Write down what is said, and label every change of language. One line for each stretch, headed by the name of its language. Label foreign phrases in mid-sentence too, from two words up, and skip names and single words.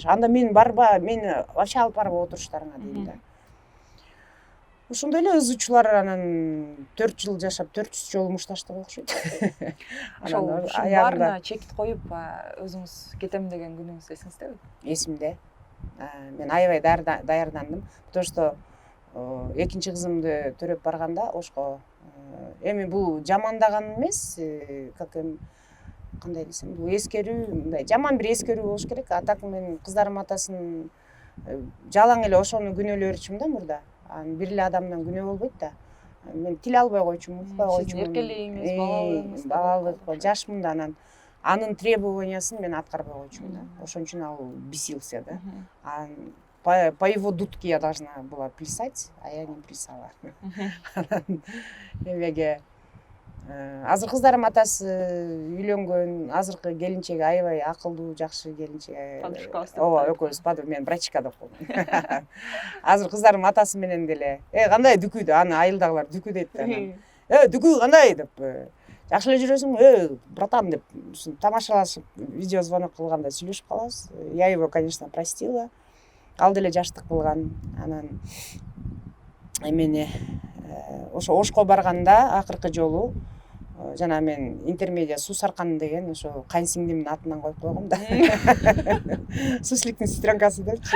Kyrgyz: Анда мен барба, мени вообще алып барба отуруштарыңа дейм да. Ошондой эле ызычуулар, анан 4 жыл жашап 400 жолу мушташтык окшойт. Ошол баарына чекит коюп, өзүңүз кетем деген күнүңүз эсиңиздеби? Эсимде. Мен аябай даярдандым,
Russian: потому что
Kyrgyz: экинчи кызымды төрөп барганда ошко эми бул жамандаган эмес, как кандай десем, бул эскерүү, мындай жаман бир эскерүү болуш керек. А так мен кыздарым атасын жалаң эле ошону күнөөлөп берчүмүн да мурда. Анан бир эле адамдан күнөө болбойт да. Мен тил албай койчумун, укпай койчумун. Эркелигиңиз, балалык, жашмын да, анан анын требованиясын мен аткарбай койчумун да. Ошон үчүн ал бесился да.
Russian: По его дудке я должна была плясать, а я не плясала.
Kyrgyz: Эмеге азыр кыздарым атасы үйлөнгөн, азыркы келинчеги аябай акылдуу, жакшы келинчек. Ооба, экөөбүз мен брачка деп коем. Азыр кыздарым атасы менен деле, кандай дүкү деп, аны айылдагылар дүкү дейт да. Дүкү кандай деп, жакшы эле жүрөсүң, братан деп тамашалашып,
Russian: видео звонок
Kyrgyz: кылганда сүйлөшүп калабыз.
Russian: Я его, конечно, простила.
Kyrgyz: Ал деле жаштык кылган. Анан эмени ошо Ошко барганда акыркы жолу жана мен интермедиа Суу Саркан деген ошо кайынсиңдимдин атынан коюп койгом да. Сусликтин сестренкасы депчи.